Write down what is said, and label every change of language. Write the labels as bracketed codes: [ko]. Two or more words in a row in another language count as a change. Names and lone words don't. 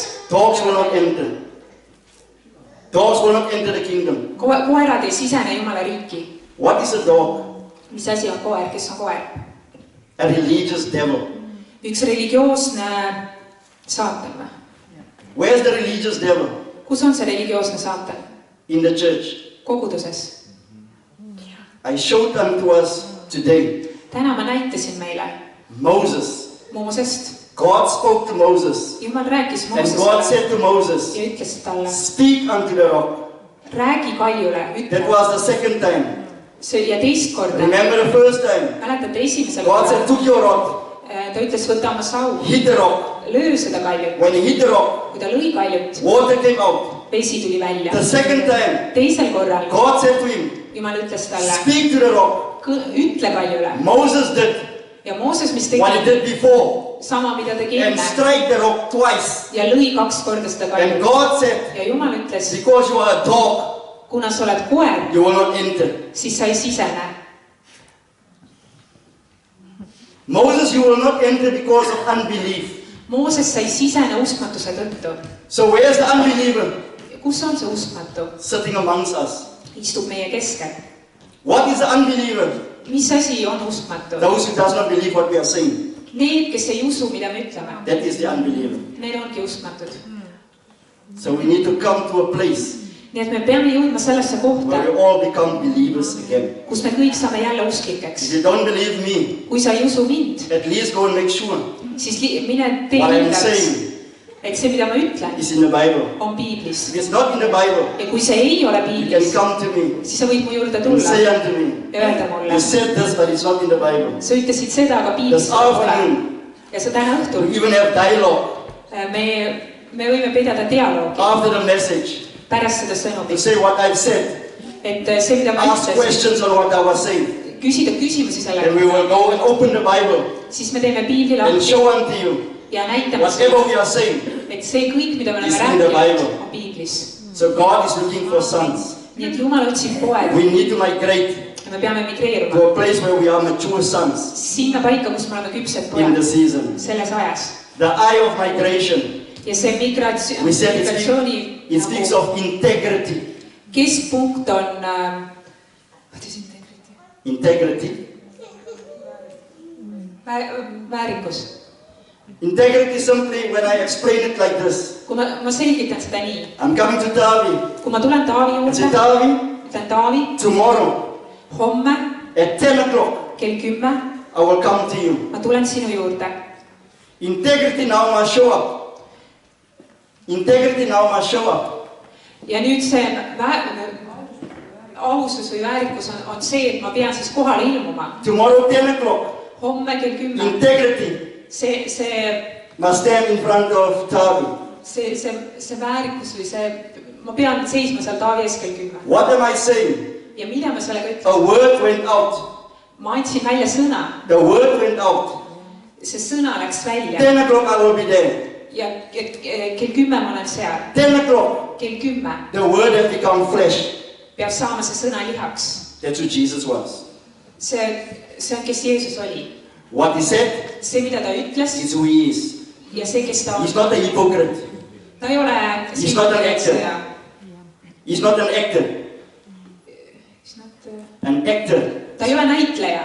[en] Dogs will not enter. Dogs will not enter the kingdom. [et] Koerad ei sisene Jumala riiki. [en] What is a dog? [et] Mis asi on koer? Kes on koer? [en] A religious devil. [et] Üks religioosne saatan või? [en] Where's the religious devil? [et] Kus on see religioosne saatan? [en] In the church. [et] Koguduses. [en] I showed them to us today. [et] Täna ma näitasin meile [en] Moses. [et] Moosest. [en] God spoke to Moses. [et] Jumal rääkis [en] And God [et] Moosesele [en] said to Moses, [et] ja ütles talle, [en] speak unto the rock. [et] räägi kaljule, [en] That [et] ütle. [en] was the second time. [et] Ja teist korda. [en] Remember the first time? [et] Mäletate esimesel [en] God said, [et] korral? [en] took your rod, [et] Ta ütles, võta oma sau, [en] hit the rock. [et] löö seda kaljut. [en] When he hit the rock, [et] Kui ta lõi kaljut, [en] water came out. [et] vesi tuli välja. [en] The second time, [et] Teisel korral [en] God said to him, [et] Jumal ütles talle, [en] speak to the rock. [et] ütle kaljule. [en] Moses did [et] Ja Mooses, mis [en] what he [et] tegi [en] did before [et] sama, mida tegi [en] and [et] enne [en] strike the rock twice. [et] ja lõi 2 korda seda [en] And [et] kaljut. [en] God said, [et] Ja Jumal ütles, [en] because you are a dog, [et] kuna sa oled koer, [en] you will not enter. [et] siis sa ei sisene. [en] Moses, you will not enter because of unbelief. [et] Mooses sai sisene uskmatuse tõttu. [en] So where's the unbeliever? [et] Kus on see uskmatu? [en] Sitting amongst us. [et] Istub meie keskel. [en] What is the unbeliever? [et] Mis asi on uskmatu? [en] Those who does not believe what we are saying. [et] Need, kes ei usu, mida me ütleme. [en] That is the unbeliever. [et] Need ongi uskmatud. [en] So we need to come to a place [et] Nii et me peame jõudma sellesse kohta, [en] where we all become believers again. [et] kus me kõik saame jälle [en] If [et] usklikeks. [en] you don't believe me, [et] Kui sa ei usu mind, [en] at least go and make sure [et] siis mine tee [en] what I'm [et] kindlaks, [en] saying [et] et see, mida ma ütlen, [en] is in the Bible. [et] on piiblis. [en] If it's not in the Bible, [et] Ja kui see ei ole [en] you can [et] piiblis, [en] come to me [et] siis sa võid mu juurde [en] and [et] tulla [en] say unto me, [et] ja öelda mulle, [en] you said this, but it's not in the Bible. [et] sa ütlesid seda, aga piiblis [en] This [et] pole. [en] afternoon, [et] Ja see täna õhtul [en] we even have dialogue [et] me võime pidada dialoogi [en] after the message [et] pärast seda [en] to [et] sõnumit. [en] say what I've said, [et] Et see, mida ma [en] ask [et] ütlesin, [en] questions on what I was saying, [et] küsida küsimusi selle [en] and we will go and open the Bible [et] siis me teeme piibli [en] and [et] lahti [en] show unto you [et] ja näitame [en] whatever [et] seda, [en] we are saying. [et] et see kõik, mida me [en] Is [et] oleme [en] in the [et] rääkinud, [en] Bible. [et] on piiblis. [en] So God is looking for sons. [et] Nii et Jumal otsib poed [en] We need to migrate [et] ja me peame migreeruma [en] to a place where we are mature sons [et] sinna paika, kus me oleme küpsed [en] in [et] pojad [en] the season. [et] selles ajas. [en] The eye of migration, [et] Ja see [en] we said [et] migratsiooni [en] it speaks of integrity. [et] keskpunkt on [en] Integrity. [et] väärikus. [en] Integrity simply, when I explain it like this, [et] Kui ma selgitan seda nii, [en] I'm coming to Tavi. [et] kui ma tulen Taavi [en] I say, [et] juurde, [en] Tavi, [et] ütlen Taavi, [en] tomorrow [et] homme [en] at 10 o'clock, [et] kell 10 [en] I will come to you. [et] ma tulen sinu juurde. [en] Integrity now must show up. Integrity now must show up. [et] Ja nüüd see ausus või väärikus on see, et ma pean siis kohale ilmuma. [en] Tomorrow 10 o'clock, [et] Homme kell 10. [en] integrity [et] See [en] must stand in front of Tavi. [et] väärikus või see ma pean seisma seal Taavi ees kell 10. [en] What am I saying? [et] Ja mida ma sellega [en] A [et] ütlen? [en] word went out. [et] Ma andsin välja sõna. [en] The word went out. [et] See sõna läks välja. [en] 10 o'clock I will be there. [et] Ja kell 10 ma olen seal. [en] 10 o'clock. [et] Kell 10 [en] The word has become flesh. [et] peab saama see sõna lihaks. [en] That's who Jesus was. [et] See on, kes Jeesus oli. [en] What he said [et] See, mida ta ütles [en] is who he is. [et] ja see, kes ta [en] He's [et] on. [en] not a hypocrite. [et] Ta ei ole [en] He's not an actor. He's not an actor. An actor. [et] Ta ei ole näitleja.